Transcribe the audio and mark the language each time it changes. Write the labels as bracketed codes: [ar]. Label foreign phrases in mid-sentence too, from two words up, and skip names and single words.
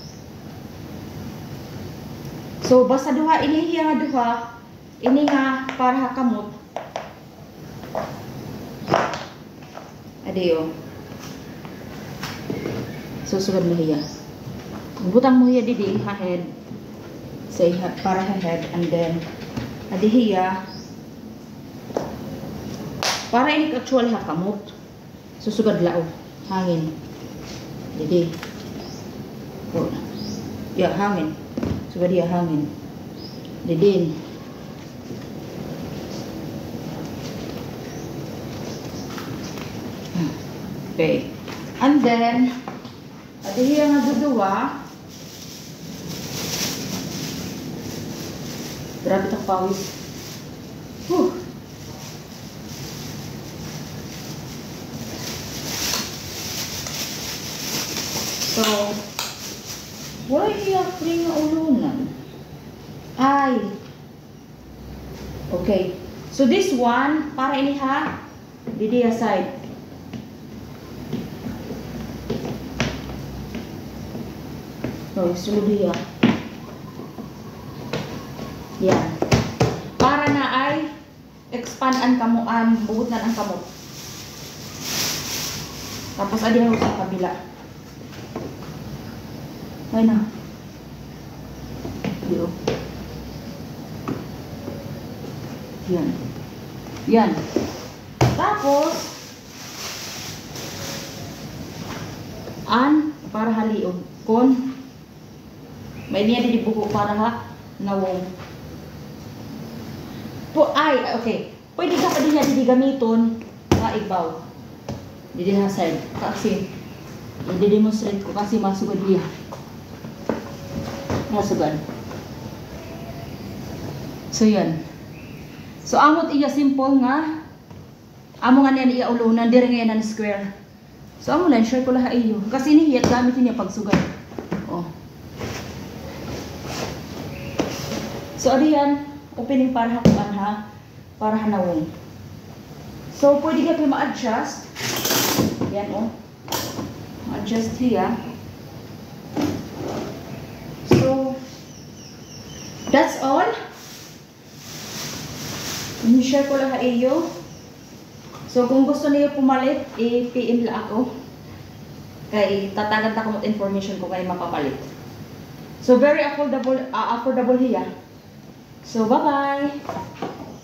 [war] So, basta duha, inihiya nga duha, ini nga para hakamot. Adeyo. Susugad mo hiya. Butang mo hiya didi, ha-head. Say, para ha-head. [en] And then, [war] adi hiya. Para ini actual hakamot. Susugad lao. Hangin. Didi. Oh. Ya, hangin. Sugad hiya, hangin. Didin. Okay. And then, adi hiya nga duduwa. Grabe itong pawis. So, wala hiya free nga ulunan. Ay. Okay. [en] So, this one, [war] para ini ha, didi aside. So, sulod hiya. Yan. Para na ay expand ang kamuan, buhut na ang kamot. Tapos adi ako sa kabila. Ay na. Dito. Yan. Yan. Tapos para haliog. Kon may niya di buko para ha nawong. Okay. Pwede ka pa din niya di gamiton nga igbaw. Didi ha side. Kasi i-demonstrate ko kasi masugad niya. Masugad. So yan. So amot iya simple nga. Amo nga niya iya ulunan dire nga yan square. So amo lang share ko laha iyo kasi nihiyat gamit niya pagsugay. Oh. So adiyan opening para hakuan ha para hanawon. So pwede ka ma-adjust. Yan oh. [en] Ma-adjust here. So that's all. [war] I-share ko lang iyo. So kung gusto niyo pumalit, i-PM lang ako. Kay tatagan ta ko mot information ko kay mapapalit. [en] So very affordable here. So bye-bye.